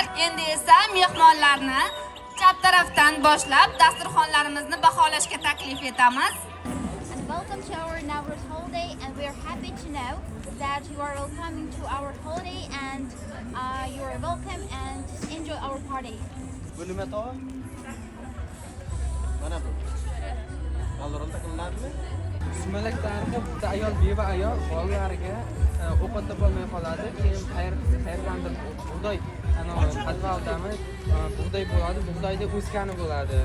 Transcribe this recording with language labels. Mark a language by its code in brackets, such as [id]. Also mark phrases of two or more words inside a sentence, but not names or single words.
[uz] Endi esa mehmonlarni chap tarafdan boshlab dasturxonlarimizni baholashga taklif etamiz. [en] Welcome to our Nowruz holiday, and we are happy to know that you are all coming to our holiday, and you are welcome and enjoy our party. [uz] Sumalak tarixi bitta ayol beva ayol bolalariga o'qitib bo'lmay qoladi. Keyin qayerdandir bug'doy podvaldami bug'doy bo'ladi, bug'doyda o'skani bo'ladi.